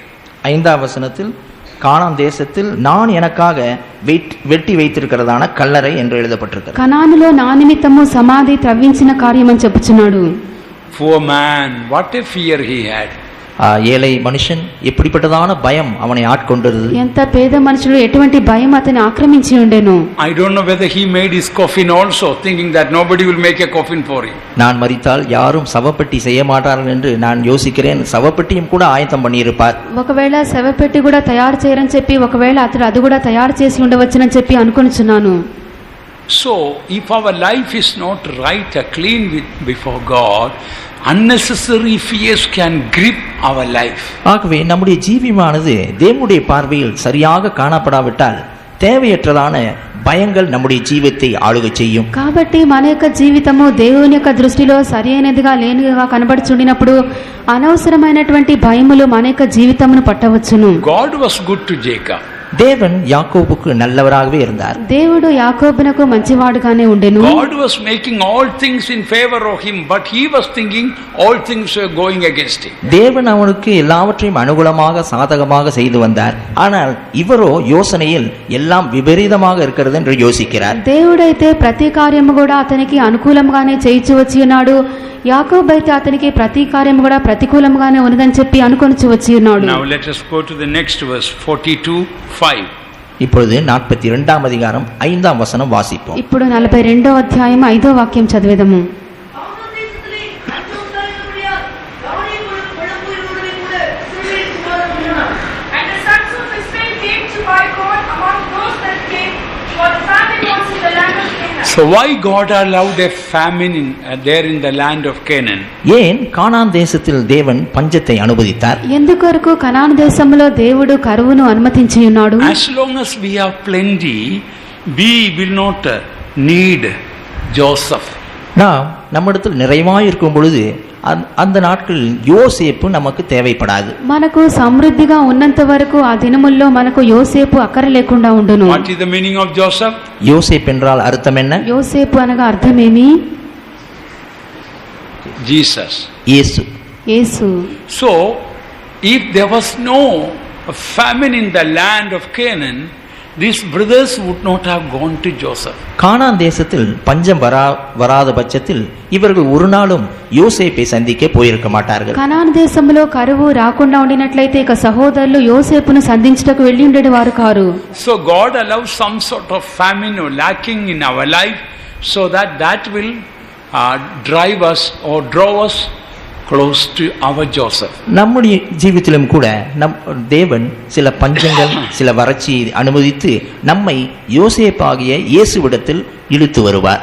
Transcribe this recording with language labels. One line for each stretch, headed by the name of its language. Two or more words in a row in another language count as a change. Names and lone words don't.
Tamil: 5వ வசனத்தில் கானான் தேசத்தில் நான் எனக்காக வெட்டி வைத்திருக்கிறதான கல்லறை என்று எழுதப்பட்டிருக்கிறது.
Telugu: కనానులో నా నిమిత్తము సమాధి త్రవ్వించిన కార్యమని చెప్పుచున్నాడు.
English: Poor man, what a fear he had.
Tamil: ஏழை மனுஷன் எப்படிப்பட்டதான பயம் அவனை ஆட்கொண்டது.
Telugu: ఎంత పేద మనుషుడు ఎటువంటి భయం అతని ఆక్రమించి ఉండెను.
English: I don't know whether he made his coffin also thinking that nobody will make a coffin for him.
Tamil: நான் மரித்தால் யாரும் சவப்பெட்டி செய்ய மாட்டார்கள் என்று நான் யோசிக்கிறேன். சவப்பெட்டியும் கூட ஆயத்தம் பண்ணியிருப்பார்.
Telugu: ఒకవేళ శవపెట్టి కూడా తయారు చేయరని చెప్పి ఒకవేళ అతడు అది కూడా తయారు చేసి ఉండవచ్చునని చెప్పి అనుకొనుచున్నాను.
English: So if our life is not right or clean before God, unnecessary fears can grip our life.
Tamil: ஆகவே நம்முடைய ஜீவியமானது தேவனுடைய பார்வையில் சரியாக காணப்படாவிட்டால் தேவையற்றதான பயங்கள் நம்முடைய జీవిத்தை ఆளுగ చేయు.
Telugu: కాబట్టి మన యొక్క జీవితము దేవుని యొక్క దృష్టిలో సరైనదిగా లేనిగా కనబడుచుండినప్పుడు అనవసరమైనటువంటి భయములు మన యొక్క జీవితమును పట్టవచ్చును.
English: God was good to Jacob.
Tamil: தேவன் யாக்கோபுக்கு நல்லவராகவே இருந்தார்.
Telugu: దేవుడు యాకోబునకు మంచివాడుగానే ఉండెను.
English: God was making all things in favor of him, but he was thinking all things were going against him.
Tamil: தேவன் அவனுக்கு எல்லாவற்றையும் அனுகூலமாக சாதகமாக செய்து வந்தார். ஆனால் இவரோ யோசனையில் எல்லாம் விபரீதமாக இருக்கிறது என்று யோசிக்கிறார்.
Telugu: దేవుడైతే ప్రతి కార్యము కూడా అతనికి అనుకూలంగానే చేయించి వచ్చి ఉన్నాడు. యాకోబు అయితే అతనికి ప్రతి కార్యము కూడా ప్రతికూలంగానే ఉన్నదని చెప్పి అనుకొనిచి వచ్చి ఉన్నాడు.
English: Now let us go to the next verse 42:5.
Tamil: இப்பொழுது 42ஆம் அதிகாரம் 5ஆம் வசனம் வாசிப்போம்.
Telugu: ఇప్పుడు 42వ అధ్యాయం 5వ వాక్యం చదివేదము.
English: And the sons of Israel came to buy corn among those that came, for the famine was in the land of Canaan. So why God allowed a famine there in the land of Canaan?
Tamil: ஏன் கானான் தேசத்தில் தேவன் பஞ்சத்தை அனுமதித்தார்?
Telugu: ఎందుకొరకు కనాను దేశంలో దేవుడు కరువును అనుమతించి ఉన్నాడు?
English: As long as we have plenty, we will not need Joseph.
Tamil: நாம் நம்மிடத்தில் நிறைவாய் இருக்கும் பொழுது அந்த நாட்களில் யோசேப்பு நமக்கு தேவைப்படாது.
Telugu: మనకు సమృద్ధిగా ఉన్నంత వరకు ఆ దినముల్లో మనకు యోసేపు అక్కర లేకుండా ఉండును.
English: What is the meaning of Joseph?
Tamil: யோசேப்பு என்றால் அர்த்தம் என்ன?
Telugu: యోసేపు అనగా అర్థమేమి?
English: Jesus.
Tamil: இயேசு.
Telugu: యేసు.
English: So if there was no famine in the land of Canaan, these brothers would not have gone to Joseph.
Tamil: கானான் தேசத்தில் பஞ்சம் வராத பட்சத்தில் இவர்கள் ஒரு நாளும் யோசேப்பை சந்திக்க போயிருக்க மாட்டார்கள்.
Telugu: కనాను దేశంలో కరువు రాకుండా ఉండినట్లయితే ఇక సహోదరులు యోసేపును సంధించుటకు వెళ్ళి ఉండేది వారు కారు.
English: So God allows some sort of famine or lacking in our life so that will drive us or draw us close to our Joseph.
Tamil: நம்முடைய ஜீவித்திலும் கூட தேவன் சில பஞ்சங்கள் சில வறட்சியை அனுமதித்து நம்மை யோசேப்பாகிய இயேசுவிடத்தில் ఇలుతు வருவார்.